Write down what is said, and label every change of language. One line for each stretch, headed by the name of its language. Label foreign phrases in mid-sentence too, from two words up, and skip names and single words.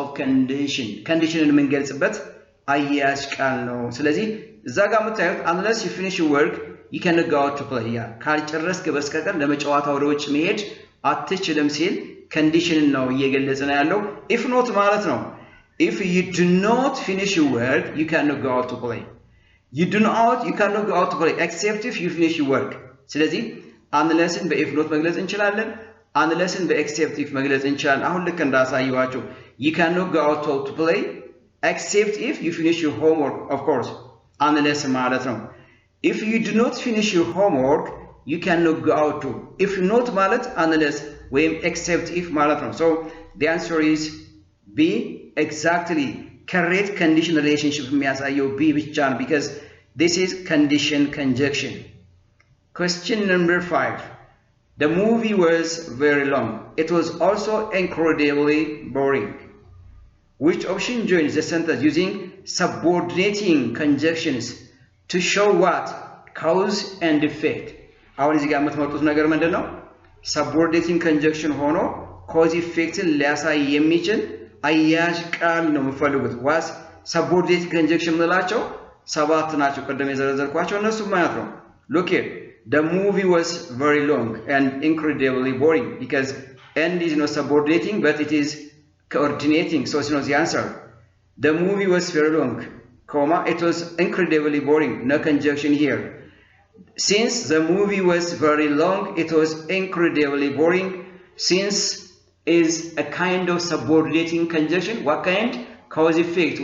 Amharic: conditionን የምንገልጽበት አያያዥ ቃል ነው ስለዚህ እዛ ጋር የምታዩት
English: unless you finish your work you cannot go out to play
Amharic: ካልጨረስክ በስተቀር ለመጫወታ ወደ ውጭ መሄድ አትችልም ሲል condition ነው እየገለጸ ነው ያለው
English: if not
Amharic: ማለት ነው
English: if you do not finish your work you cannot go out to play you cannot go out to play except if you finish your work ስለዚህ unlessን በif not
Amharic: መግለጽ እንችላለን
English: unlessን በexcept if
Amharic: መግለጽ እንችላለን አሁን ልክ
English: እንዳሳየዋችሁ you cannot go out to play except if you finish your homework of course unless
Amharic: ማለት ነው
English: if you do not finish your homework you cannot go out to if not ማለት unless ወይም except if
Amharic: ማለት ነው
English: so the answer is B exactly correct condition relationship
Amharic: የሚያሳየው B ብቻ ነው
English: because this is condition conjunction question number 5 the movie was very long it was also incredibly boring which option joins the sentence using subordinating conjunctions to show what cause and effect አሁን እዚህ ጋር የምትመጡት ነገር ምንድነው subordinating conjunction ሆኖ cause effecትን ሊያሳይ የሚችል
Amharic: አያያዥ ቃል ነው የምፈልጉት
English: was subordinating conjunction
Amharic: ምንላቸው ሰባት ናቸው ቀደም የዘረዘርኳቸው እነሱ ማለት ነው
English: look here the movie was very long and incredibly boring because and is not subordinating but it is coordinating so it's not the answer the movie was very long comma it was incredibly boring no conjunction here since the movie was very long it was incredibly boring since is a kind of subordinating conjunction what kind cause effect